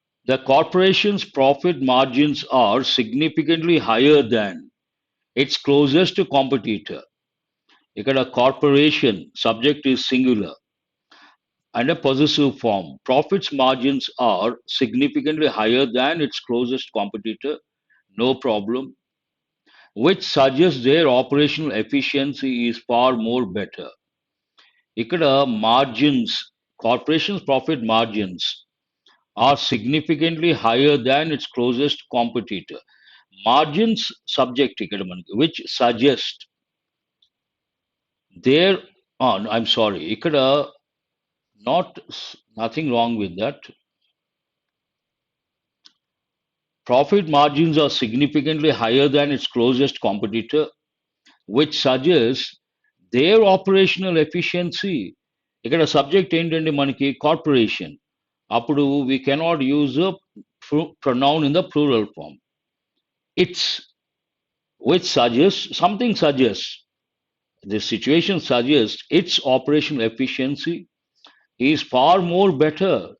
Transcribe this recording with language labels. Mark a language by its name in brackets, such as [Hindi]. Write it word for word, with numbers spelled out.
[English] The corporation's profit margins are significantly higher than its closest competitor. [Telugu] ఇక్కడ [English] Corporation, subject is singular and a possessive form. Profits margins are significantly higher than its closest competitor. No problem. Which suggests their operational efficiency is far more better. [Telugu] ఇక్కడ [English] margins, corporation's profit margins are significantly higher than its closest competitor. Margins subject [Telugu] ఇక్కడ మనకి, [English] which suggest their, ah, no, I'm sorry, [Telugu] ఇక్కడ [English] not, nothing wrong with that. Profit margins are significantly higher than its closest competitor, which suggests their operational efficiency. [Telugu] ఇక్కడ subject ఏంటండి మనకి? Corporation. [English] అప్పుడు we cannot use pronoun in the plural form. Its which suggests, something suggests, the situation suggests its operational efficiency is far more better.